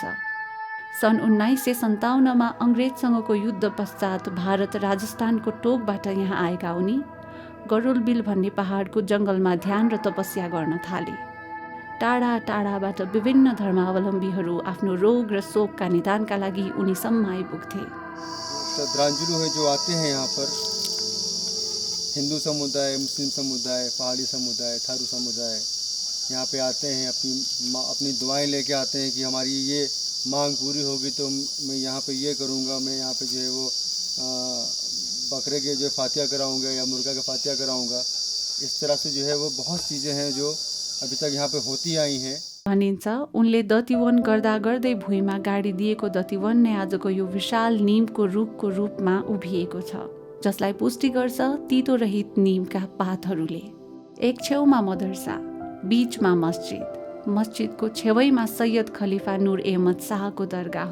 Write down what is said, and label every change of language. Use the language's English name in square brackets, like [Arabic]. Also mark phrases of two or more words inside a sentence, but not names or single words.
[Nepali] सन् 1957 अङ्ग्रेजसँगको युद्ध पश्चात भारत राजस्थानको टोकबाट यहाँ आएका उनी गरुड बिल भन्ने पहाडको जङ्गलमा ध्यान र तपस्या गर्न थाले। टाढा टाढाबाट विभिन्न धर्मावलम्बीहरू आफ्नो रोग र शोकका निदानका लागि उनीसम्म आइपुग्थे। [Hindi] श्रद्धांजलि है जो आते हैं यहाँ पर, हिंदू समुदाय, मुस्लिम समुदाय, पहाड़ी समुदाय, थारू समुदाय यहाँ पे आते हैं, अपनी दुआएं लेके आते हैं कि हमारी ये मांग पूरी होगी तो मैं यहाँ पे ये करूँगा, मैं यहाँ पे जो है वो बकरे के जो फातिया कराऊँगा या मुर्गा का फातिया कराऊँगा। इस तरह से जो है वो बहुत चीज़ें हैं जो अभी तक यहाँ पे होती आई हैं। [Nepali] भनिन्छ उनले दतिवन गर्दा गर्दै भुइँमा गाडी दिएको दतिवन नै आजको यो विशाल निमको रुखको रूपमा उभिएको छ, जसलाई पुष्टि गर्छ तितो रहित निमका पातहरूले। एक छेउमा मदरसा, बीचमा मस्जिदको छेउैमा सैयद खलिफा नुर अहमद शाहको दरगाह।